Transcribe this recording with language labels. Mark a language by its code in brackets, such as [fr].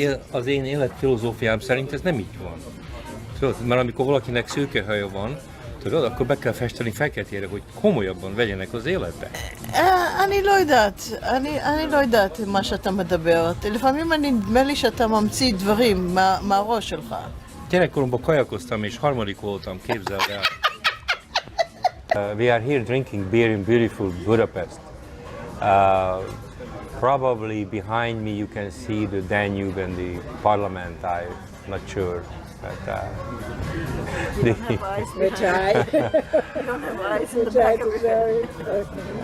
[hu] Az én életfilozófiám szerint ez nem így van. Tudod, mert amikor valakinek szőkehaja van, tudod, akkor be kell festeni feketére, hogy komolyabban vegyenek az életbe. [he] אני לא יודעת מה שאתה מדבר. לפעמים נדמה לי שאתה ממציא דברים מהראש שלך. [hu] Gyerekkoromban kajakoztam és harmadik voltam, képzeld el. [en] We are here drinking beer in beautiful Budapest. Probably behind me you can see the Danube and the parliament, I'm not sure. But, We try. You don't have eyes in the back of your head.